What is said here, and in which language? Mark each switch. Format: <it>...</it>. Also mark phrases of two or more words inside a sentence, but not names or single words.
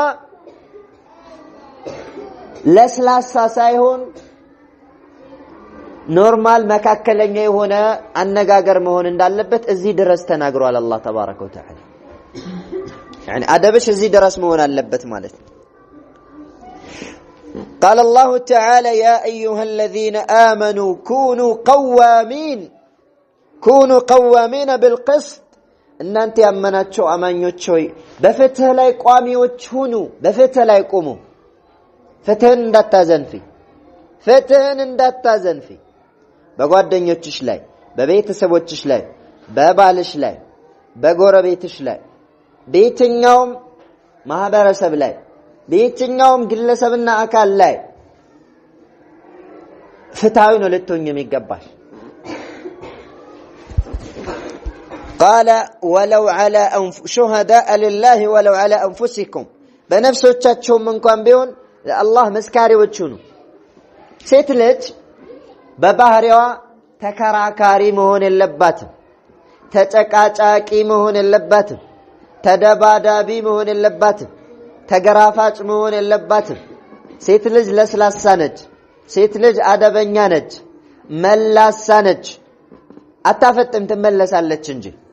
<am>ለስላሳ ሳይሆን ኖርማል መካከለኛ የሆነ አነጋገር መሆን እንዳለበት እዚህ ድረስ ተናግሯል አላህ</am> <ar>تبارك وتعالى።</ar> <am>يعني አደብሽ እዚህ ድረስ መሆን አለበት ማለት ነው።</am> <ar>قال الله تعالى يا أيها الذين آمنوا كونوا قوامين بالقسط، ان انت</ar> <am>ያመናችሁ አማኞች ሆይ በፍትህ ላይ ቋሚዎች ሁኑ፣ በፍትህ ላይ ቁሙ። ፍትህን እንዳታዘንፊ በጓደኞችሽ ላይ፣ በቤተሰቦችሽ ላይ፣ በባልሽ ላይ፣ በጎረቤትሽ ላይ፣ በየትኛውም ማህበረሰብ ላይ፣ በየትኛውም ግለሰብና አካል ላይ ፍትሃዊ ነው ልትሆኚ የሚገባሽ።</am> <ar>قال ولو على شهداء لله ولو على أنفسكم،</ar> <am>በነፍሶቻችሁም እንኳን ቢሆን ለአላህ መስካሪዎች ሁኑ። ሴት ልጅ በባህሪዋ ተከራካሪ መሆን የለባትም፣ ተጨቃጫቂ መሆን የለባትም፣ ተደባዳቢ መሆን የለባትም፣ ተገራፋጭ መሆን የለባትም። ሴት ልጅ ለስላሳ ነች፣ ሴት ልጅ አደበኛ ነች፣ መላሳ ነች። አታፈጥም፣ ትመለሳለች እንጂ።</am>